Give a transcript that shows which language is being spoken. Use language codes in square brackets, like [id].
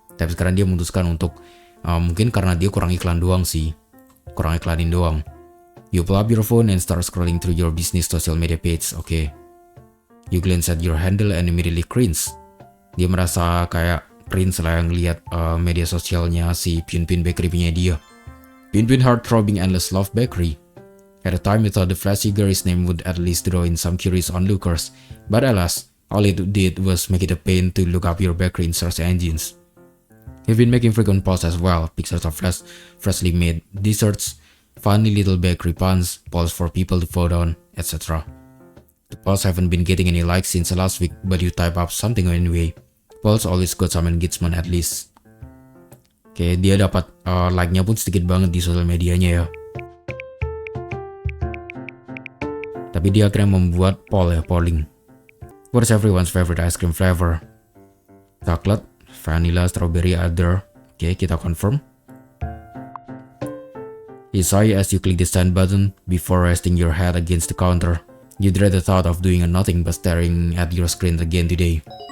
[id] Tapi sekarang dia memutuskan untuk mungkin karena dia kurang iklan doang sih. Kurang iklanin doang. [en] You pull up your phone and start scrolling through your business social media page. Okay. You glance at your handle and immediately cringe. [id] Dia merasa kayak cringe lah yang lihat media sosialnya si Pyun Bakery punya dia. [en] Pyun Throbbing Endless Love Bakery. At the time you thought the flashy girl's name would at least draw in some curious onlookers, but alas, all it did was make it a pain to look up your bakery in search engines. You've been making frequent posts as well, pictures of freshly made desserts, funny little bakery puns, polls for people to vote on, etc. The polls haven't been getting any likes since last week, but you type up something anyway. Polls always got some engagement at least. [id] Oke, dia dapat like-nya pun sedikit banget di sosial medianya ya. Tapi dia akhirnya membuat polling. [en] What's everyone's favorite ice cream flavor? Chocolate, vanilla, strawberry, other. [id] Oke, kita confirm. [en] He saw you as you click the send button before resting your head against the counter. You dread the thought of doing nothing but staring at your screen again today.